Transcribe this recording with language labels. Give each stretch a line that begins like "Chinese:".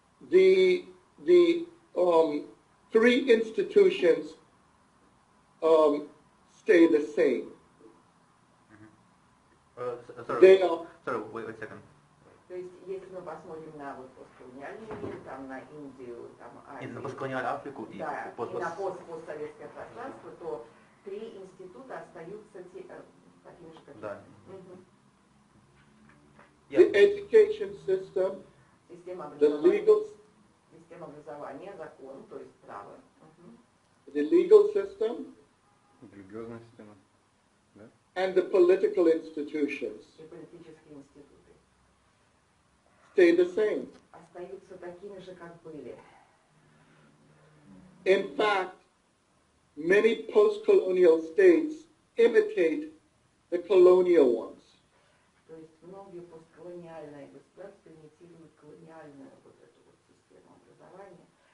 English: The three institutions stay the same. Sorry, wait a second.
Russian: То есть, если мы посмотрим на вот постколониальный мир, там на Индию, там Азию, на постколониальную Африку и да, и на постсоветское пространство, то три института остаются такими же, как да.
English: The education system, the legal,
Russian: система образования, закон, то есть право.
English: the legal system,
Russian: религиозная система, да?
English: And the political institutions
Russian: И политические институты
English: stay the same.
Russian: остаются такими же, как были.
English: In fact, many post-colonial states imitate the colonial ones.
Russian: То есть многие постколониальные государства имитируют колониальную вот эту вот систему образования.